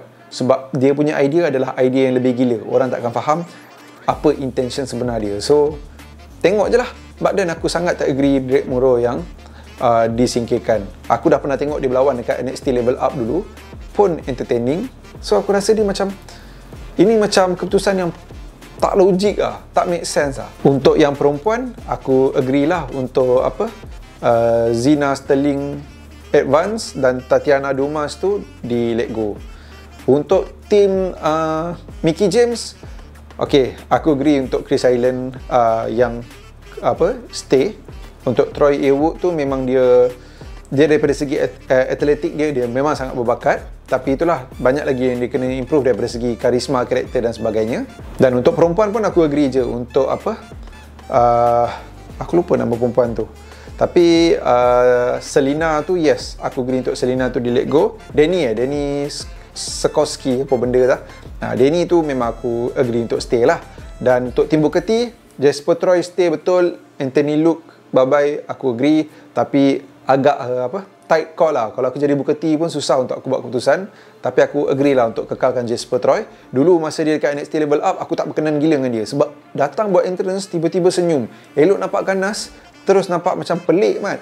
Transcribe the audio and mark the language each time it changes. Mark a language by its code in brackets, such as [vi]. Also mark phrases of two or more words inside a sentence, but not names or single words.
[ms] Sebab dia punya idea adalah idea yang lebih gila. Orang tak akan faham apa intention sebenar dia. So tengok je lah. [en] But then [ms] aku sangat tak agree Drake Mero yang disingkirkan. Aku dah pernah tengok dia berlawan dekat NXT Level Up dulu, pun entertaining. So aku rasa dia macam, ini macam keputusan yang tak logik lah, tak [en] make sense [ms] lah. Untuk yang perempuan, aku agree lah untuk apa, Zina Sterling advance dan Tatiana Dumas tu di [en] let go. [ms] Untuk tim Mickie James, okay, aku agree untuk Chris Island yang apa, stay. Untuk Troy Ewood tu memang dia daripada segi atletik dia memang sangat berbakat, tapi itulah banyak lagi yang dia kena improve daripada segi karisma, karakter dan sebagainya. Dan untuk perempuan pun aku agree je untuk apa, aku lupa nama perempuan tu, tapi Selina tu, yes, aku agree untuk Selina tu di [en] let go. [ms] Danny Sekowski apa benda tak. Danny tu memang aku agree untuk stay lah. Dan untuk tim Booker T, Jasper Troy stay betul. Anthony Luke bye-bye, aku agree. Tapi agak apa, [en] tight call [ms] lah. Kalau aku jadi Booker T pun susah untuk aku buat keputusan. Tapi aku agree lah untuk kekalkan Jasper Troy. Dulu masa dia dekat NXT Level Up, aku tak berkenan gila dengan dia. Sebab datang buat entrance, tiba-tiba senyum. Elok nampak ganas, terus nampak macam pelik mat.